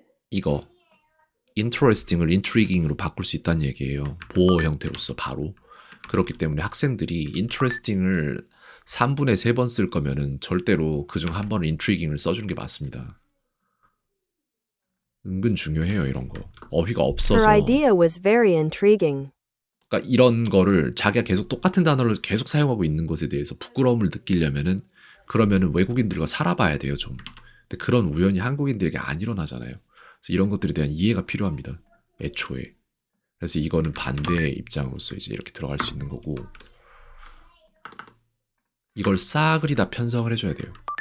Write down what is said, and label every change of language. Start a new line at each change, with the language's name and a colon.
Korean: 이거 interesting을 intriguing으로 바꿀 수 있다는 얘기예요. 보호 형태로서 바로. 그렇기 때문에 학생들이 interesting을 3분의 3번 쓸 거면은 절대로 그중 한 번은 intriguing을 써주는 게 맞습니다. 은근 중요해요, 이런 거. 어휘가
English: Her
Korean: 없어서.
English: idea was very intriguing.
Korean: 그러니까 이런 거를 자기가 계속 똑같은 단어를 계속 사용하고 있는 것에 대해서 부끄러움을 느끼려면은 그러면은 외국인들과 살아봐야 돼요, 좀. 근데 그런 우연이 한국인들에게 안 일어나잖아요. 그래서 이런 것들에 대한 이해가 필요합니다. 애초에. 그래서 이거는 반대의 입장으로서 이제 이렇게 들어갈 수 있는 거고, 이걸 싸그리 다 편성을 해줘야 돼요.